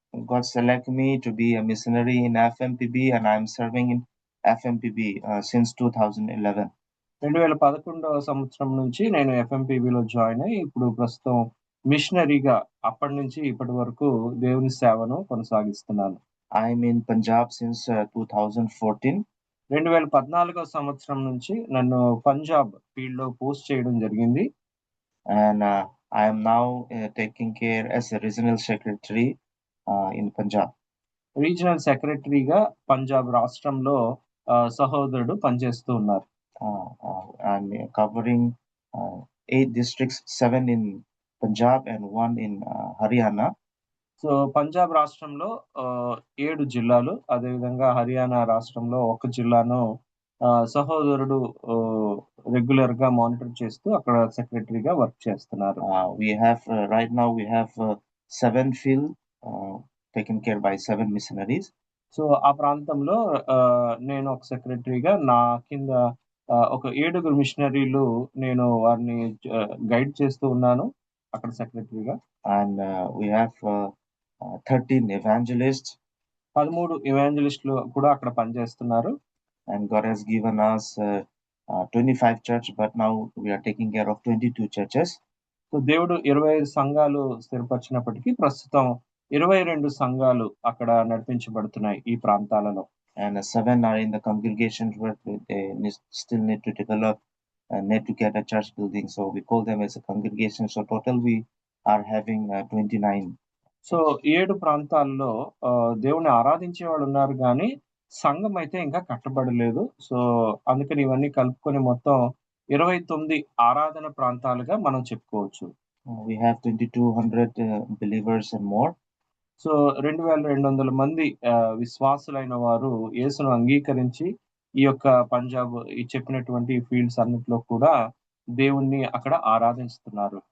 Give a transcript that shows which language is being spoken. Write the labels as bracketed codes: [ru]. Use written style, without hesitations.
[en] God select me to be a missionary in FMPB, and I'm serving in FMPB since 2011. [te] 2011వ సంవత్సరం నుంచి నేను ఎఫ్ఎంపిబిలో join అయ్యి ఇప్పుడు ప్రస్తుతం మిషనరీగా అప్పటి నుంచి ఇప్పటి వరకు దేవుని సేవను కొనసాగిస్తున్నాను. [en] I'm in Punjab since 2014. [te] 2014వ సంవత్సరం నుంచి నన్ను పంజాబ్ ఫీల్డ్ లో పోస్ట్ చేయడం జరిగింది. [en] And I am now taking care as a regional secretary in Punjab. [te] Regional సెక్రటరీగా పంజాబ్ రాష్ట్రంలో సహోదరుడు పనిచేస్తూ ఉన్నారు. [en] I'm covering 8 districts, 7 in Punjab and 1 in Haryana. [te] So Punjab రాష్ట్రంలో 7 జిల్లాలు, అదేవిధంగా హర్యానా రాష్ట్రంలో 1 జిల్లాను సహోదరుడు రెగ్యులర్ గా మానిటర్ చేస్తూ అక్కడ సెక్రటరీగా వర్క్ చేస్తున్నారు. [en] We have right now we have 7 field taken care by 7 missionaries. [te] So ఆ ప్రాంతంలో నేను ఒక సెక్రటరీగా నా కింద ఒక 7 మిషనరీలు నేను వారిని గైడ్ చేస్తూ ఉన్నాను అక్కడ సెక్రటరీగా. [en] And we have 13 evangelists. [te] 13 evangelists కూడా అక్కడ పనిచేస్తున్నారు. [en] And God has given us 25 church, but now we are taking care of 22 churches. [te] So దేవుడు 25 సంఘాలు స్థిరపరిచినప్పటికీ ప్రస్తుతం 22 సంఘాలు అక్కడ నడిపించబడుతున్నాయి ఈ ప్రాంతాలలో. [en] And 7 are in the congregations where they still need to develop and need to get a church building. So we call them as a congregation. So total we are having 29. [te] So 7 ప్రాంతాల్లో దేవుని ఆరాధించే వాళ్ళు ఉన్నారు కానీ సంఘం అయితే ఇంకా కట్టబడలేదు. So అందుకని ఇవన్నీ కలుపుకొని మొత్తం 29 ఆరాధన ప్రాంతాలుగా మనం చెప్పుకోవచ్చు. [en] We have 2200 believers and more. [te] So 2200 మంది విశ్వాసులైన వారు యేసును అంగీకరించి ఈ యొక్క పంజాబ్ ఈ చెప్పినటువంటి ఫీల్డ్స్ అన్నిటిలో కూడా దేవుణ్ణి అక్కడ ఆరాధిస్తున్నారు.